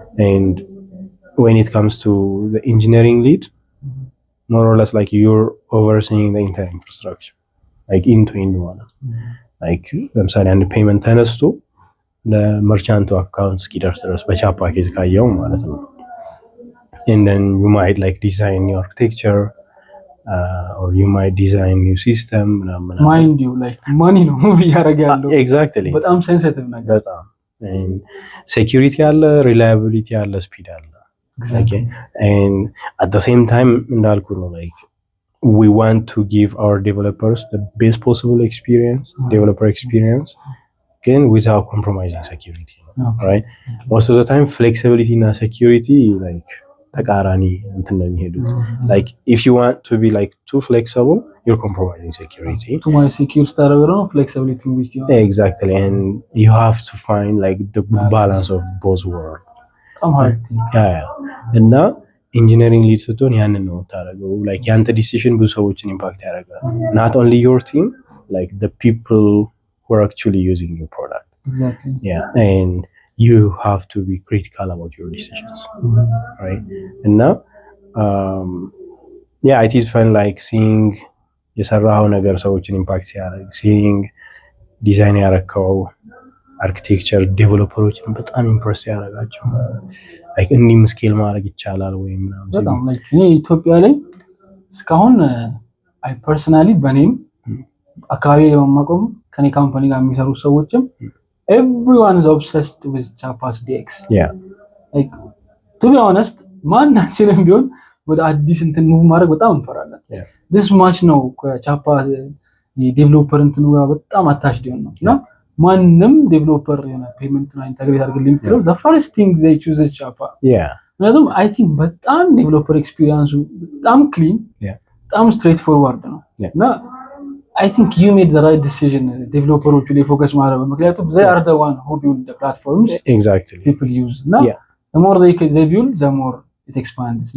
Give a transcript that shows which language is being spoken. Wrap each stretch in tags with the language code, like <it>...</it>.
<en>And when it comes to the engineering lead, more or less like you're overseeing the entire infrastructure, like end-to-end ማለት like</en> <am>ለምሳሌ አንድ ፔመንት ተነስቶ ለመርቻንቱ አካውንት እስኪደርስ ድረስ በቻፓ ኬዝ ካየው ማለት ነው.</am> <en>And then you might like design your architecture, or you might design new system. Mind you, like money</en> <am>ነው ያረጋ ያለው.</am> <en>Exactly.</en> <am>በጣም ሴንሲቲቭ ነገር. በጣም and security አለ, reliability አለ, speed አለ.</am> <en>Exactly. Okay. And at the same time</en> <am>እንዳልኩ ነው</am> <en>like we want to give our developers the best possible experience, developer experience, again without compromising security. Okay. Right? Most of the time flexibility and security like</en> <am>ተቃራኒ እንትን ነው የሚሄዱት.</am> <en>Like if you want to be like too flexible, you're compromising security. Too much security starabero flexibility weak. Exactly, and you have to find like the good balance of both worlds. Yeah.</en> <am>And now engineering lead ስትሆን ያንን ነው ታረገው. Like ያንተ decision ብዙ ሰዎችን impact ያደርጋል.</am> <en>Not only your team, like the people who are actually using your product. Exactly. Yeah, and you have to be critical about your decisions. Right?</en> <am>And now yeah,</am> <en>it is fun like seeing</en> <am>የሰራው ነገር ሰዎችን ኢምፓክት ሲያደርግ, seeing ዲዛይን ያረከው አርኪቴክቸር ዴቨሎፐሮችን በጣም ኢምፕረስ ያደርጋቸው like እንዲህ ስኬል ማድረግ ይቻላል ወይ ምናምን በጣም like እኔ ኢትዮጵያ ላይ እስካሁን አይ ፐርሰናሊ በኔም አካባቢ የማቆም ከኔ ካምፓኒ ጋር የሚሰሩ ሰዎችም</am> <en>everyone is obsessed with Chapa's DX. Yeah. Like to be honest,</en> <am>ማናችንም ቢሆን ወደ አዲስ እንትን ሙቭ ማድረግ በጣም እንፈራለን. this much ነው ቻፓ የዴቨሎፐር እንትኑ ጋር በጣም አታችድ ነው እና ማንንም ዴቨሎፐር የሆነ ፔመንት ላይ ኢንተግሬት አድርግልኝ ብትለው</am> <en>the first thing they choose</en> <am>is Chapa.</am> <en>Yeah.</en> <am>ምክንያቱም I think በጣም ዴቨሎፐር ኤክስፒሪየንሱ በጣም ክሊን, በጣም ስትሬት ፎርዋርድ ነው እና I think</am> <en>you made the right decision. Developers will focus</en> <am>ማድረግ ምክንያቱም</am> <en>they are the one who build the platforms. Exactly. People use. Now, the more they build, the more it expands.</en>